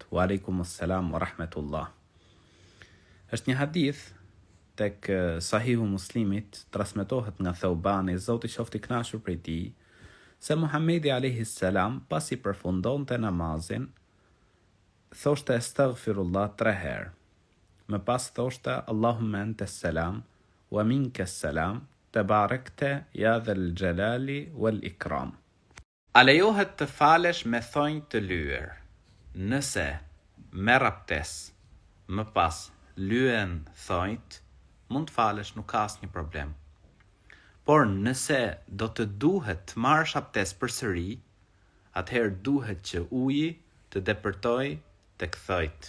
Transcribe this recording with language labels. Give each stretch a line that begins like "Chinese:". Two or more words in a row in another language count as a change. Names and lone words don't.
Arabic: وعليكم السلام ورحمة الله.
Albanian: Është një hadith tek Sahihu Muslimit, transmetohet nga Thaubani, Zoti qoftë i kënaqur prej tij, se Muhamedi
Arabic: عليه السلام
Albanian: pasi përfundonte namazin, thoshte astaghfirullah 3 herë. Më pas thoshte
Arabic: اللهم أنت السلام ومنك السلام تباركت يا ذا الجلال والإكرام.
Albanian: A lejohet të falesh me thonjë të lyer? Nëse merr abdes, më pas lyen thonjt, mund të falesh, nuk ka asnjë problem. Por nëse do të duhet të marrësh abdes përsëri, atëherë duhet që uji të depërtoj tek thojt.